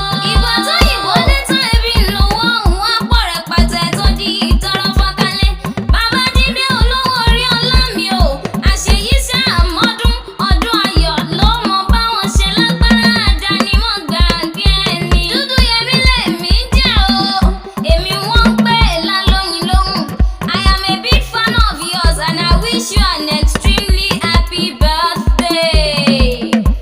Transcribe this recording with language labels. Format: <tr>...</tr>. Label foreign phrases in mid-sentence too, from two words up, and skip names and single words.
<yo>Ìgbà tóyìnbó dé tán, ebi ń lo owó òun, á pọ̀ rẹpẹtẹ tó di tọrọ fọ́nkálẹ̀. Bàbá Jídé, olówó orí ọlá mi o, àṣeyí ṣàmọ́dún, ọdún ayọ̀ ló mọ bá wọn ṣe lágbára dání, mo gbàgbé ẹni. Dúdú Yẹmí lèmi jẹ́ o, èmi wọ́n ń pè lálóyin lóhùn.</yo> <en>I am a big fan of yours and I wish you an extremely happy birthday.</en>